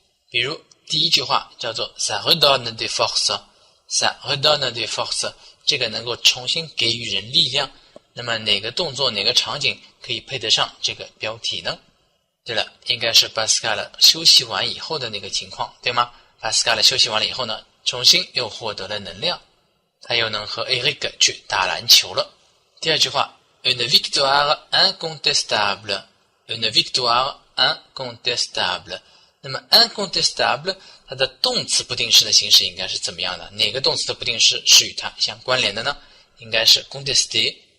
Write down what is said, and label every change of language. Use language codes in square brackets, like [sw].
[fr] 比如第一句话叫做 Ça redonne des forces， Ça redonne des forces， [zh] 这个能够重新给予人力量。那么哪个动作哪个场景可以配得上这个标题呢？对了，应该是 Pascal 休息完以后的那个情况，对吗？ Pascal 休息完了以后呢，重新又获得了能量，他又能和 Eric 去打篮球了。第二句话 [fr] Une victoire incontestable. Une victoire incontestable. [zh] 那么 incontestable 它的动词不定式的形式应该是怎么样的？哪个动词的不定式是与它相关联的呢？应该是 contester。